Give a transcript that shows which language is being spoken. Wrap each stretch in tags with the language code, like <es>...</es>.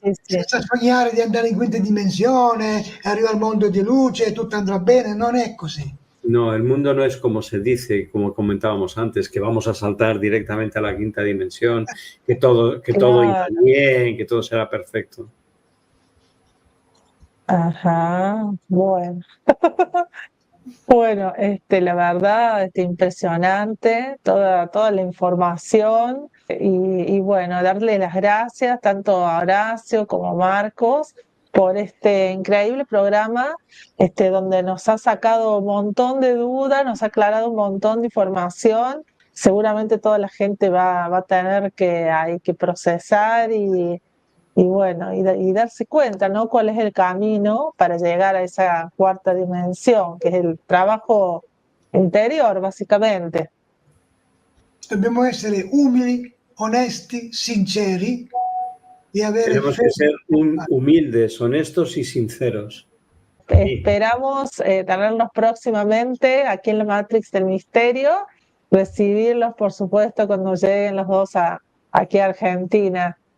<it>senza sognare di andare in quinta dimensione, arriva al mondo di luce e tutto andrà bene, non è così.</it> <es>No, el mundo no es como se dice, como comentábamos antes, que vamos a saltar directamente a la quinta dimensión, que todo irá bien, que todo será perfecto. Ajá, bueno. Bueno, la verdad, impresionante toda la información y bueno, darle las gracias tanto a Horacio como a Marcos por este increíble programa, donde nos ha sacado un montón de dudas, nos ha aclarado un montón de información. Seguramente toda la gente va a tener hay que procesar y bueno, y darse cuenta, ¿no? Cuál es el camino para llegar a esa cuarta dimensión, que es el trabajo interior, básicamente.</es> <it>Dobbiamo essere umili, onesti, sinceri y avere</it> <es>Tenemos que ser humildes, honestos y sinceros. Esperamos tenerlos próximamente aquí en la Matrix del Misterio, recibirlos, por supuesto, cuando lleguen los dos aquí a Argentina.</es>